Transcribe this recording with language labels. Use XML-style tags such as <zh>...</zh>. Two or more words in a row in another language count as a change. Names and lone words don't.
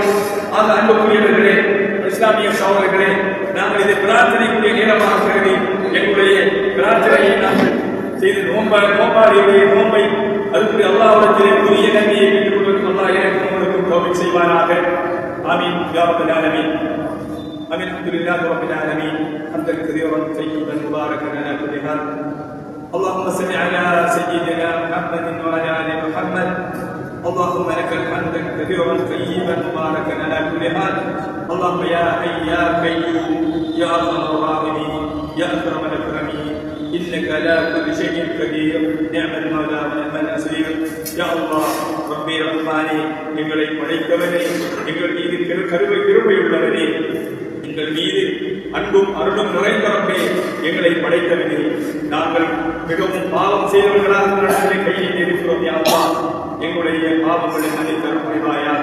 <ta>ஆக அன்புக்குரியவர்களே, இஸ்லாமிய சகோதரர்களே, நாங்கள் இதை பிரார்த்தனைக்குரிய நேரமாக கருதி எங்களுடைய பிரார்த்தனையை நாங்கள் செய்து நோன்பாளியுடைய நோன்பை அதுக்கு அல்லாஹ்விடத்திலே புதிய நன்மையை பெற்றுக் கொள்வதற்கு அல்லாஹ் எனக்கு உங்களுக்கும் தௌஃபீக் செய்வானாக.</ta> <ar>آمين يا رب العالمين. آمين. الحمد لله رب العالمين. حمدا كثيرا طيبا مباركا على كل حال. اللهم صل على سيدنا محمد وعلى ال محمد. اللهم لك الحمد كثيرا طيبا مباركا على كل حال. اللهم يا حي يا قيوم يا ارحم الراحمين يا اكرم الاكرمين انك على كل شيء قدير نعم المولى ونعم النصير. يا الله ربي رحماني</ar> <ta>எங்களை படைத்தவனே, எங்கள் மீது கிருபையுள்ளவனே, எங்கள் மீது அன்பும் அருளும் நிறைந்தவர்களே, எங்களை படைத்தவனே, நாங்கள் மிகவும் பாவம் செய்தவர்களாக நடந்ததை கையில் இருக்கிறோம்.</ta> <ar>يا الله,</ar> <ta>எங்களுடைய பாவங்களை மன்னித்தருள் புரிவாயாக.</ta>